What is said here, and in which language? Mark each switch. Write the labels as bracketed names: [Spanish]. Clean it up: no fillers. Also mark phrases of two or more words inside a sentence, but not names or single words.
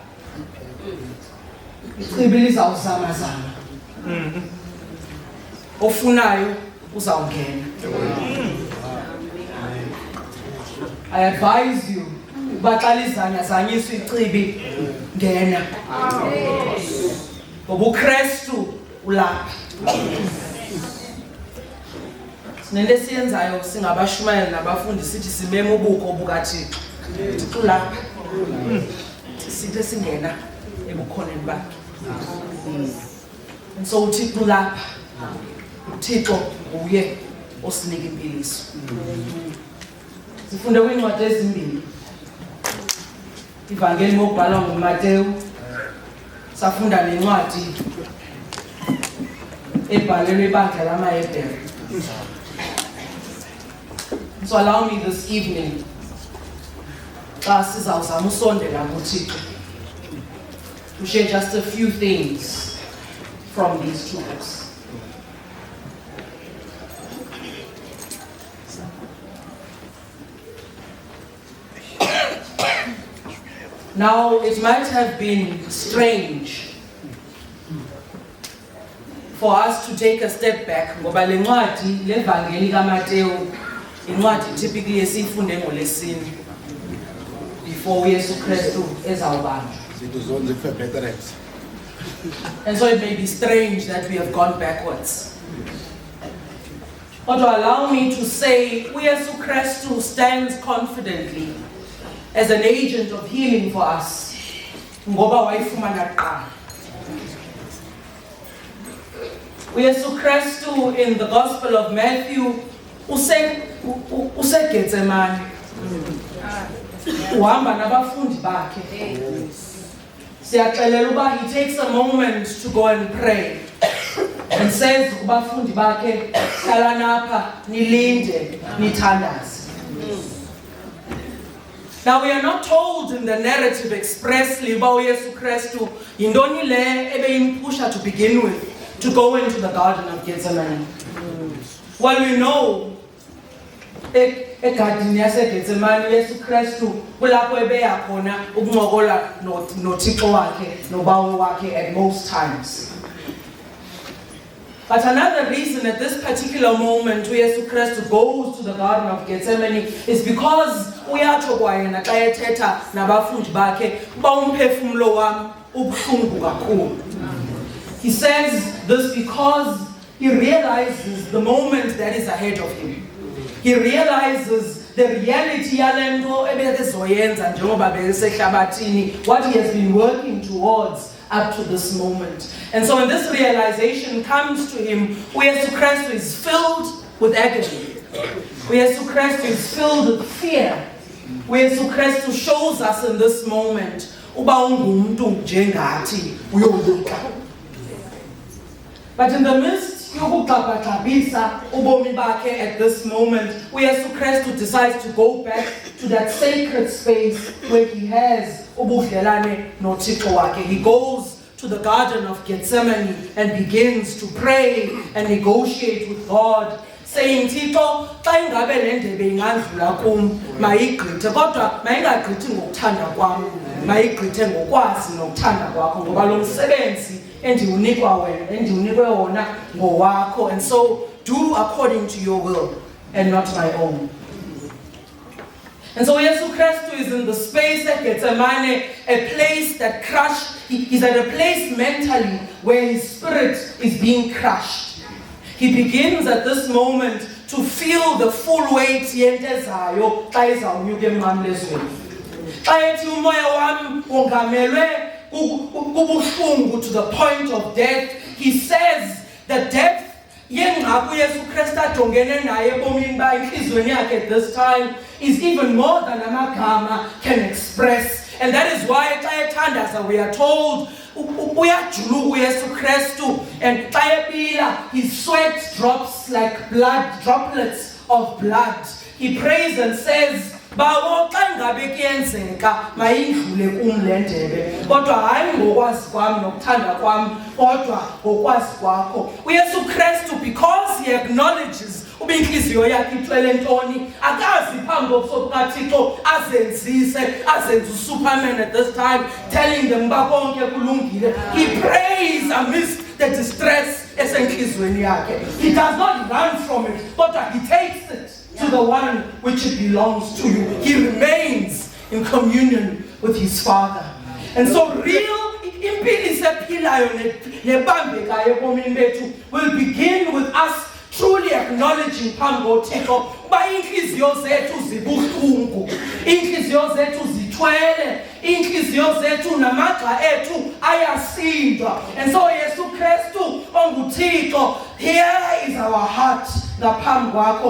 [Xhosa] Ichibi lizawuzamazama. Ofunayo uzawungena. [English] I advise you [Xhosa] uba xa lizanyazanyiswa ichibi ngena. Ngoba uKristu ulapha. Sinento esiyenzayo singabashumayeli nabafundi sithi simeme ubuko bukaThixo. Thixo ulapha. Sithi singena ebukhoneni bakhe. [English] And so [Xhosa] uThixo ulapha. uThixo uye osinika impiliso. Sifunde kwincwadi ezimbili. Ivangeli mobhalwa nguMateyu. Safunda nencwadi ebhalelwe ibandla lamaHebheru. [English] So allow me this evening [Xhosa] xa sizawuzama usondela kuThixo [English] to share just a few things from these two books. Now, it might have been strange for us to take a step back [Xhosa] ngoba le ncwadi levangeli kaMateyu incwadi [English] typically [Xhosa] esifunde ngoLesine [English] before [Xhosa] uYesu Kristu ezawubanjwa. [English] And so it may be strange that we have gone backwards. But allow me to say, uYesu Kristu stands confidently as an agent of healing for us. [Xhosa] Ngoba wayifumana kuqala. [English] uYesu Kristu in the Gospel of Matthew useGetsemane. [Xhosa] Uhamba nabafundi bakhe. Siyaxelela uba [English] he takes a moment to go and pray. And says [Xhosa] kubafundi bakhe, hlala napha nilinde nithandaze. [English] Now we are not told in the narrative expressly about uYesu Kristu [Xhosa] yintoni le ebeyimpusha [English] to begin with to go into the Garden of Gethsemane. Well, we know [Xhosa] egadini yaseGetsemane uYesu Kristu kulapho ebeya khona ukuncokola noThixo wakhe noBawo wakhe [English] at most times. But another reason at this particular moment uYesu Kristu goes to the Garden of Gethsemane is because [Xhosa] uyatsho kwayena xa ethetha nabafundi bakhe uba umphefumulo wami ubuhlungu kakhulu. [English] He says this because he realizes the moment that is ahead of him. He realizes the reality [Xhosa] yalento ebekezoyenza njengoba besehlabathini, [English] what he has been working towards up to this moment. And so when this realization comes to him, uYesu Kristu is filled with agony. uYesu Kristu is filled with fear. uYesu Kristu shows us in this moment [Xhosa] uba ungumntu njengathi uyoluka. [English] But in the midst [Xhosa] yokuxabhaxabisa ubomi bakhe [English] at this moment, uYesu Kristu decides to go back to that sacred space where he has [Xhosa] ubudlelane noThixo wakhe. [English] He goes to the Garden of Gethsemane and begins to pray and negotiate with God, saying, [Xhosa] Thixo, xa ingabe le ndebe ingandlula kum, mayigqithe, kodwa mayingagqithi ngokuthanda kwam, mayigqithe ngokwazi nokuthanda kwakho, ngoba lo msebenzi endiwunikwe wona ngowakho, [English] and so do according to your will and not my own. And so Yesu Kristu is in the space at Gethsemane, a place that crushed. He's at a place mentally where his spirit is being crushed. He begins at this moment to feel the full weight [Xhosa] yentezayo xa izawunyuka emnqamlezweni. Xa ethi umoya wami wongamelwe kubuhlungu [English] to the point of death, he says the depth [Xhosa] yengqaku uYesu Kristu ajongene naye ebomini bakhe enhliziyweni yakhe [English] at this time is even more than amagama can express. And that is why [Xhosa] xa ethandaza [English] we are told [Xhosa] uyajuluka uYesu Kristu, [English] and [Xhosa] xa ebila [English] his sweat drops like blood, droplets of blood. He prays and says, [Xhosa] Bawo xa ingabe kuyenzeka mayindlule kum le ndebe, kodwa hayi ngokwazi kwami nokuthanda kwami, kodwa ngokwazi kwakho. uYesu Kristu, [English] because he acknowledges [Xhosa] uba inhliziyo yakhe ixwele ntoni, akazi phambi kobuso bukaThixo azenze uSuperman [English] at this time, telling them [Xhosa] uba konke kulungile. [English] He prays amidst the distress [Xhosa] esenhliziyweni yakhe. [English] He does not run from it, kodwa he takes it to the one which it belongs to you. He remains in communion with his Father. And so real [Xhosa] impilo esephilayo nebambekayo ebomini bethu [English] will begin with us truly acknowledging [Xhosa] phambi koThixo uba inhliziyo zethu zibuhlungu, inhliziyo zethu zithwele, inhliziyo zethu namagxa ethu ayasindwa. [English] And so Yesu Kristu onguThixo, here is our heart [Xhosa] ngaphambi kwakho.